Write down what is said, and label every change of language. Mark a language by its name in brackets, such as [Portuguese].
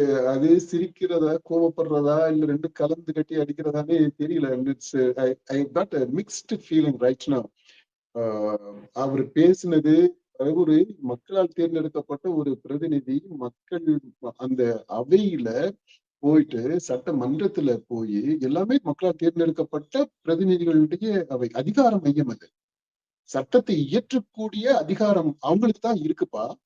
[Tamil] அது சிரிக்கிறதா, கோவப்படுறதா, இல்ல ரெண்டு கலந்து கட்டி அடிக்கிறதானே தெரியல. [English] I got a mixed feeling right now. [Tamil] அவர் பேசினது ஒரு மக்களால் தேர்ந்தெடுக்கப்பட்ட ஒரு பிரதிநிதி, மக்கள் அந்த அவையில போயிட்டு சட்டமன்றத்துல போய் எல்லாமே மக்களால் தேர்ந்தெடுக்கப்பட்ட பிரதிநிதிகளுடைய அவை, அதிகார மையம். அது சட்டத்தை இயற்றக்கூடிய அதிகாரம் அவங்களுக்கு தான் இருக்குப்பா.